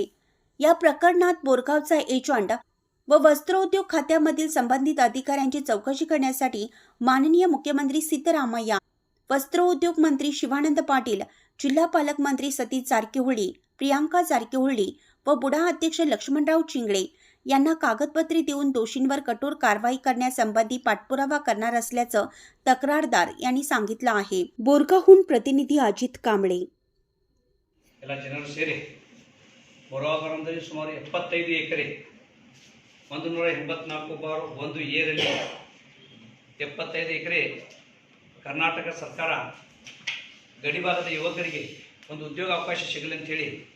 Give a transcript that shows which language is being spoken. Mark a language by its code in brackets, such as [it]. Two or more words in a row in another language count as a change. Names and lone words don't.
[mr] या प्रकरणात बोरगावचा एजंट व वस्त्रोद्योग खात्यामधील संबंधित अधिकाऱ्यांची चौकशी करण्यासाठी माननीय मुख्यमंत्री सिद्धरामय्या, वस्त्रोद्योग मंत्री शिवानंद पाटील, जिल्हा पालकमंत्री सतीश जारकिहोळी, प्रियांका जारकिहोळी व बुडा अध्यक्ष लक्ष्मणराव चिंगळे यांना कागदपत्रे देऊन दोषींवर कठोर कारवाई करण्यासंबंधी पाठपुरावा करणार असल्याचं तक्रारदार यांनी सांगितलं आहे। बोरगावहून प्रतिनिधी अजित कांबळे। [kn] ಎಲ್ಲ ಜನರು ಸೇರಿ ಬೊರಗಾವದಲ್ಲಿ ಸುಮಾರು 75 ಎಕರೆ 184 ಏರಲ್ಲಿ 75 ಎಕರೆ ಕರ್ನಾಟಕ ಸರ್ಕಾರ ಗಡಿಭಾಗದ ಯುವಕರಿಗೆ ಒಂದು ಉದ್ಯೋಗ ಅವಕಾಶ ಸಿಗಲಿ ಅಂತ ಹೇಳಿ